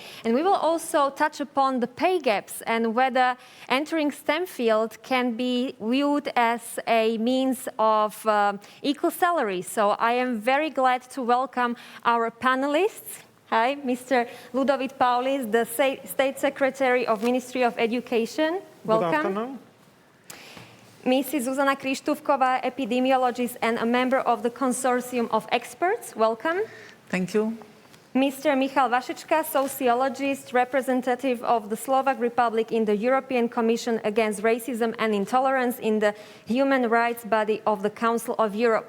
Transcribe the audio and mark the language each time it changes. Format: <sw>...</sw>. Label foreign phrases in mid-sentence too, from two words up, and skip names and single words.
<en>And we will also touch upon the pay gaps and whether entering STEM field can be viewed as a means of equal salary. So I am very glad to welcome our panelists. Hi, Mr. Ludovít Paulis, the State Secretary of Ministry of Education. Welcome. Good afternoon. Mrs. Zuzana Krištúfková, epidemiologist and a member of the consortium of experts. Welcome. Thank you. Mr. Michal Vašečka, sociologist, representative of the Slovak Republic in the European Commission Against Racism and Intolerance in the human rights body of the Council of Europe.</en>